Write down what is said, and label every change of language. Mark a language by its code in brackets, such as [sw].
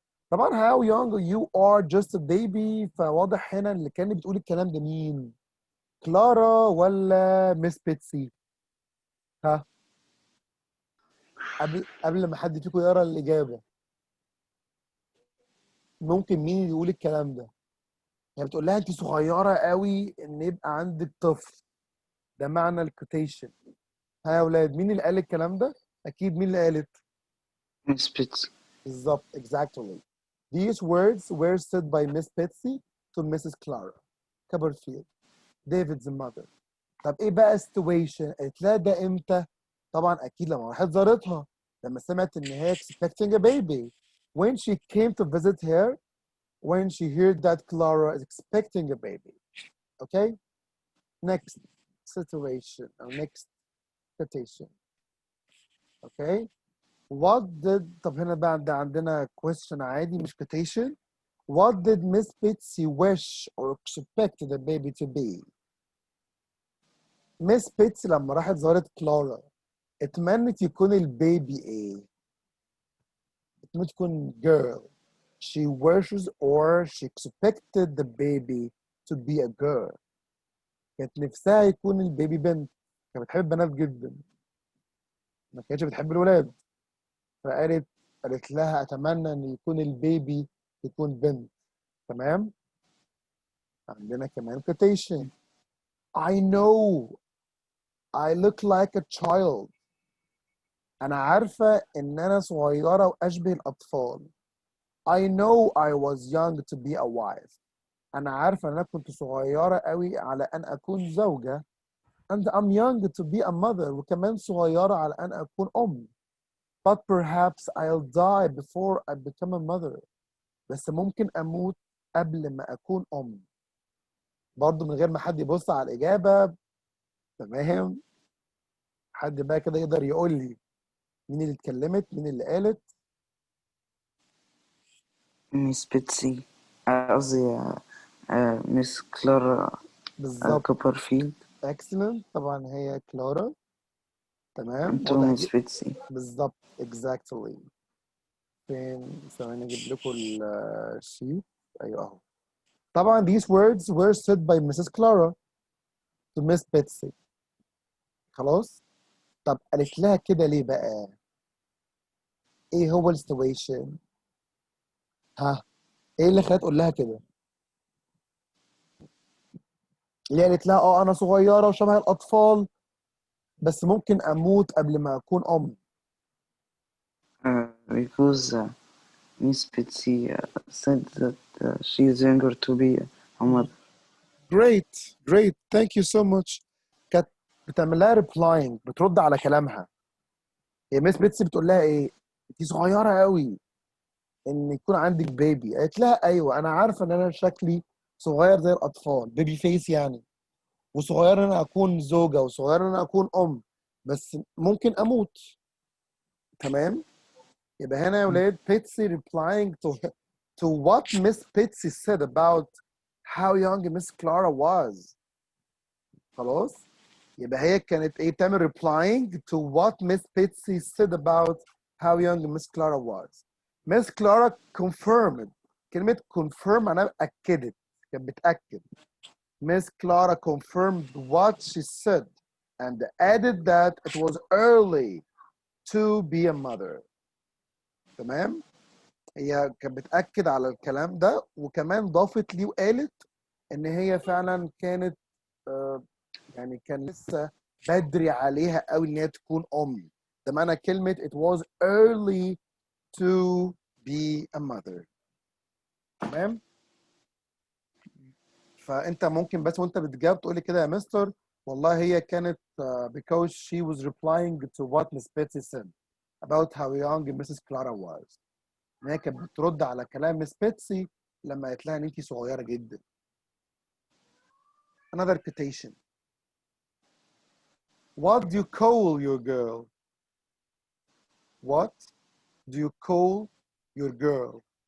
[ar] طبعا [en] how young you are just a baby، [ar] فواضح هنا اللي كان بتقول الكلام ده مين؟ كلارا ولا مس بيتسي؟ ها قبل ما حد فيكم يقرا الاجابه، ممكن مين اللي يقول الكلام ده؟ يعني بتقول لها انت صغيره قوي ان يبقى عندك طفل. ده معنى الكوتيشن. ها يا ولاد، مين اللي قال الكلام ده؟ اكيد مين اللي قالت؟ [en] Miss Betsy. [ar] بالظبط exactly. [en] These words were said by Miss Betsy to Mrs. Clara Copperfield, David's mother. [ar] طب ايه بقى situation؟ قالت لها ده امتى؟ طبعا اكيد لما راحت زارتها، لما سمعت ان هي [en] expecting a baby. When she came to visit her, when she heard that Clara is expecting a baby. Okay? Next situation or next quotation. Okay? What did [ar] طب هنا بقى عندنا question عادي مش quotation. [en] What did Miss Betsy wish or expect the baby to be? [ar] Miss Betsy لما راحت زارت كلارا اتمنت يكون البيبي ايه؟ اتمنت يكون girl. [en] She wishes or she expected the baby to be a girl. [ar] كانت نفسها يكون البيبي بنت. كانت بتحب البنات جدا، ما كانتش بتحب الولاد، قالت لها اتمنى ان يكون البيبي يكون بنت. تمام. عندنا كمان quotation. [en] I know I look like a child. [ar] انا عارفه ان انا صغيره واشبه الاطفال. [en] I know I was young to be a wife. [ar] انا عارفه ان انا كنت صغيره قوي على ان اكون زوجه. [en] and I'm young to be a mother. [ar] وكمان صغيره على ان اكون ام. [en] but perhaps I'll die before I become a mother. [ar] بس ممكن اموت قبل ما اكون ام. برضو من غير ما حد يبص على الاجابه. تمام. حد بقى كده يقدر يقول لي مين اللي اتكلمت، مين اللي قالت؟ [en] Miss Betsy. [ar] قصدي Miss Clara بالظبط. كوبرفيلد. excellent. طبعا هي كلارا. تمام. انتو واضح [en] Miss Betsy. [ar] بالظبط exactly. فين؟ ثواني اجيب لكم الشيت. ايوه اهو. [en] طبعا these words were said by Mrs. Clara to Miss Betsy. خلاص. [ar] طب قالت لها كده ليه بقى؟ ايه هو السيتويشن؟ ها، ايه اللي خلت تقول لها كده؟ ليه قالت لها انا صغيره وشبه الاطفال بس ممكن اموت قبل ما اكون ام؟ [en] Because Miss Betsy said that she is younger to be a mother. great great thank you so much. [ar] كانت بتعمل لها replying، بترد على كلامها. هي ميس بيتسي بتقول لها ايه؟ انت صغيره قوي ان يكون عندك بيبي. قالت لها ايوه انا عارفه ان انا شكلي صغير زي الاطفال، بيبي فيس يعني، وصغير ان انا اكون زوجه، وصغير ان انا اكون ام، بس ممكن اموت. تمام. يبقى هنا يا ولاد [en] Betsy replying to what Miss Betsy said about how young Miss Clara was. [ar] خلاص. يبقى هي كانت ايه بتعمل [en] replying to what Miss Betsy said about how young Miss Clara was. Miss Clara confirmed. [ar] كلمة confirm معناها أكدت، كانت بتأكد. [en] Miss Clara confirmed what she said and added that it was early to be a mother. [ar] تمام؟ هي كانت بتأكد على الكلام ده، وكمان ضافت ليه وقالت إن هي فعلا كانت يعني كان لسه بدري عليها قوي ان هي تكون ام. ده معنى كلمه [en] it was early to be a mother. [ar] تمام. فانت ممكن بس وانت بتجاوب تقول لي كده يا مستر والله هي كانت [en] because she was replying to what Miss Betsy said about how young Mrs. Clara was. [ar] ان هي كانت بترد على كلام Miss Betsy لما قالت لها ان انت صغيره جدا. [en] Another quotation. What do you call your girl? What do you call your girl?